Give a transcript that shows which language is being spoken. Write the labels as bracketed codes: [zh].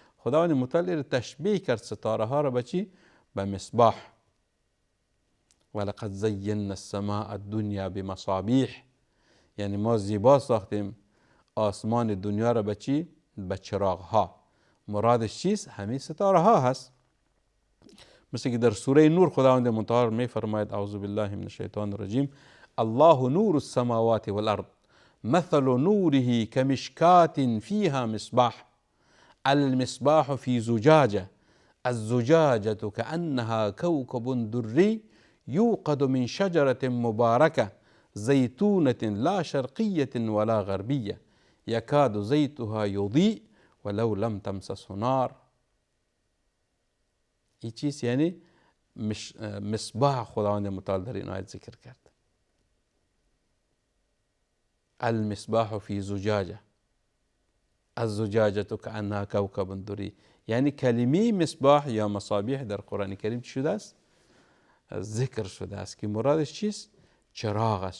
[fa] خداوند متعال تشبیه کرد ستاره ها را به چی؟ به مصباح. [ar] ولقد زینا السماء الدنیا بمصابیح، [fa] یعنی ما زیبا ساختیم آسمان دنیا را به چی؟ به چراغ ها. مرادش چیست؟ همین ستاره ها هست. مثل که در سوره نور خداوند متعال می فرماید [ar] اعوذ بالله من الشیطان الرجیم الله نور السماوات والارض مثل نوره كمشكاة فيها مصباح المصباح في زجاجة الزجاجة كأنها كوكب دري يوقد من شجرة مباركة زيتونة لا شرقية ولا غربية يكاد زيتها يضيء ولو لم تمسسه نار. [fa] این چیز یعنی مصباح خداوند متعال در این آیت ذکر کرد. [ar] المصباح فی زجاجه الزجاجه کأنها کوکب دری، [fa] یعنی کلمه مصباح یا مصابیح در قرآن کریم چی شده است؟ ذکر شده است که مرادش چیست؟ چراغ است.